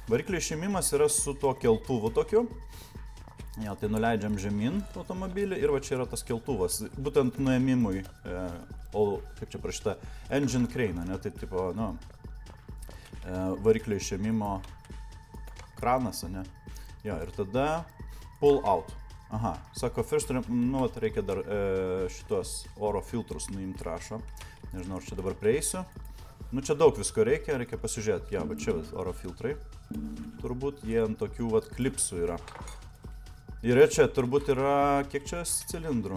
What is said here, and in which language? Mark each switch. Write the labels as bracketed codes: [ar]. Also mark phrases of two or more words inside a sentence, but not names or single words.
[lt] Variklio išimimas yra su tuo keltuvu tokiu. Jo, tai nuleidžiam žemyn automobilį ir va čia yra tas keltuvas. Būtent nuėmimui, kaip čia prašyta, [en] engine crane, [lt] ne, tai tipo, nu, variklio išėmimo kranas, ne. Jo, ir tada [en] pull out. [lt] Aha, sako, first, nu, reikia dar šitos oro filtrus nuimti rašo. Nežinau, ar čia dabar prieisiu. Nu, čia daug visko reikia pasižiūrėti. Ja, va čia oro filtrai. Turbūt jie ant tokių vat klipsų yra. Ir čia turbūt yra, kiek čia cilindrų?